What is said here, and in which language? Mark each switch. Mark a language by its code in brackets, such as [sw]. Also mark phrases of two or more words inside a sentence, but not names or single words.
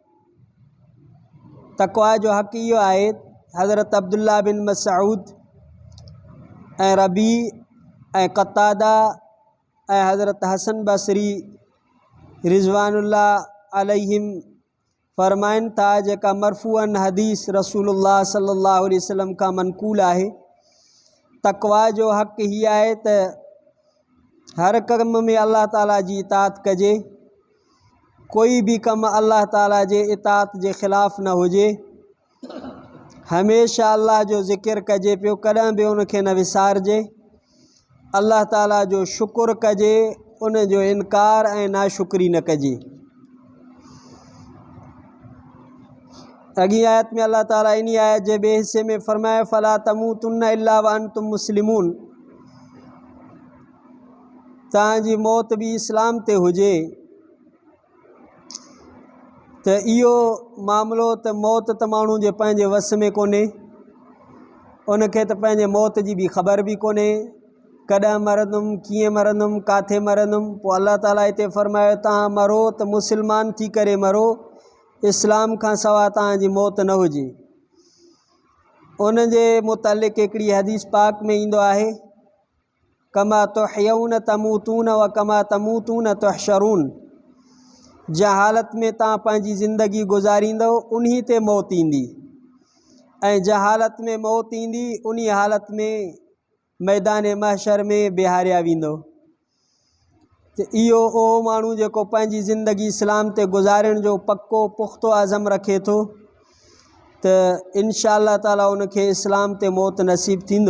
[sd] तक़वा जो हक़ इहो आहे हज़रत अब्दुल्ला बिन मसऊद ऐं रबी ऐं क़तादा ऐं हज़रत हसन बसरी [ar] رضوان الله عليهم [sd] फ़रमाइनि था जेका मरफ़ूअन हदीस रसूलुल्लाह [ar] صلى الله عليه وسلم [sd] खां मनक़ूल आहे। तक़वा जो हक़ हीअ आहे त हर कम में अल्लाह ताला जी इताअत कजे। कोई भी कम अल्लाह ताला जे इताअत जे ख़िलाफ़ न हुजे। हमेशा अल्लाह जो ज़िक्र कजे पियो, कॾहिं बि उनखे न विसारिजे। अल्लाह ताला जो शुक्र कजे, उन जो इनकार ऐं नाशुक्री न कजे। अॻी आयत में अल्लाह ताला इन आयत जे ॿिए हिस्से में फ़रमाया [ar] فلا تموتن إلا وأنتم مسلمون. [sd] तव्हांजी मौत बि इस्लाम ते हुजे। त इहो मामिलो त मौत त माण्हू जे पंहिंजे वस में कोन्हे। उनखे त पंहिंजे मौत जी बि ख़बर बि कोन्हे कॾहिं मरंदुमि, कीअं मरंदुमि, किथे मरंदुमि। पोइ अल्लाह ताला हिते फ़रमायो तव्हां मरो त मुसलमान थी करे मरो, इस्लाम खां सवाइ तव्हांजी मौत न हुजे। उन जे मुतालिक़ हिकिड़ी हदीस पाक में ईंदो आहे [ar] كما تحيون تموتون وكما تموتون تحشرون. [sd] जंहिं हालत में तव्हां पंहिंजी ज़िंदगी गुज़ारींदव उन ते मौत ईंदी ऐं जंहिं हालत में मौत ईंदी उन हालत में मैदान महशर में बिहारिया वेंदो। त इहो उहो माण्हू जेको पंहिंजी ज़िंदगी इस्लाम ते गुज़ारण जो पको पुख़्तो अज़म रखे थो त [ar] إن شاء الله تعالى [sd] उनखे इस्लाम ते मौत नसीब थींदो।